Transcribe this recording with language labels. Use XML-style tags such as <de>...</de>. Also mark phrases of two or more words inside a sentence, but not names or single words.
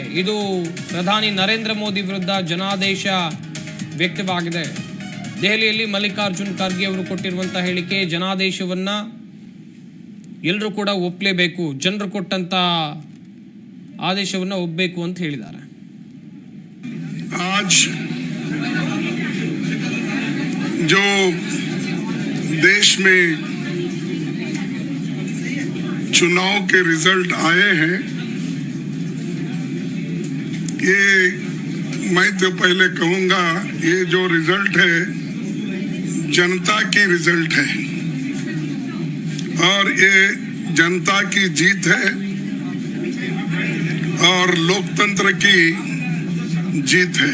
<kn>ಇದು ಪ್ರಧಾನಿ ನರೇಂದ್ರ ಮೋದಿ ವಿರುದ್ಧ ಜನಾದೇಶ ವ್ಯಕ್ತವಾಗಿದೆ. ದೆಹಲಿಯಲ್ಲಿ ಮಲ್ಲಿಕಾರ್ಜುನ್ ಖರ್ಗೆ ಅವರು ಕೊಟ್ಟಿರುವಂತಹ ಹೇಳಿಕೆ, ಜನಾದೇಶವನ್ನ ಎಲ್ಲರೂ ಕೂಡ ಒಪ್ಪಲೇಬೇಕು, ಜನರು ಕೊಟ್ಟಂತ ಆದೇಶವನ್ನ ಒಪ್ಪಬೇಕು ಅಂತ ಹೇಳಿದ್ದಾರೆ.</kn> <hi>आज जो देश में चुनाव के रिजल्ट आए हैं, ये मैं तो पहले कहूंगा, ये जो रिजल्ट है जनता की रिजल्ट है और ये जनता की जीत है और लोकतंत्र की जीत है.</hi>